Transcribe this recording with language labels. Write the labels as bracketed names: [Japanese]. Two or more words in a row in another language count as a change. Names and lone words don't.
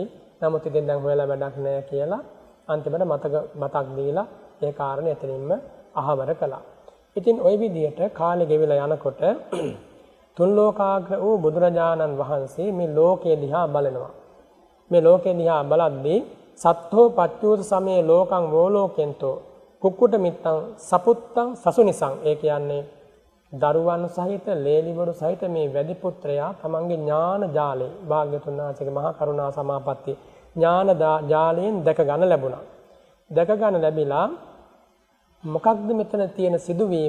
[Sinhala] නමුත් ඉතින් දැන් හොයලා වැඩක් නැහැ කියලා අන්තිමට මතක් දීලා ඒ කාරණේ එතනින්ම අහවර කළා. ඉතින් ওই විදිහට කාලෙ ගෙවිලා යනකොට තුන් ලෝකාග්‍ර වූ බුදුරජාණන් වහන්සේ මේ ලෝකයේ දිහා බලනවා. මේ ලෝකයේ දිහා බලද්දී [Pali] සත්තෝ පච්චූත සමේ ලෝකං වෝලෝකෙන්තෝ කුක්කුට මිත්තං සපුත්තං සසුනිසං. [Sinhala] ඒ කියන්නේ දරුවන් සහිත ලේලිවරු සහිත මේ වැඩි පුත්‍රයා තමන්ගේ ඥාන ජාලේ භාග්‍යතුන් වහන්සේගේ මහා කරුණා සමාපatti ඥාන ජාලයෙන් දැක ගන්න ලැබුණා. දැක ගන්න ලැබිලා මොකක්ද මෙතන තියෙන සිදුවීම?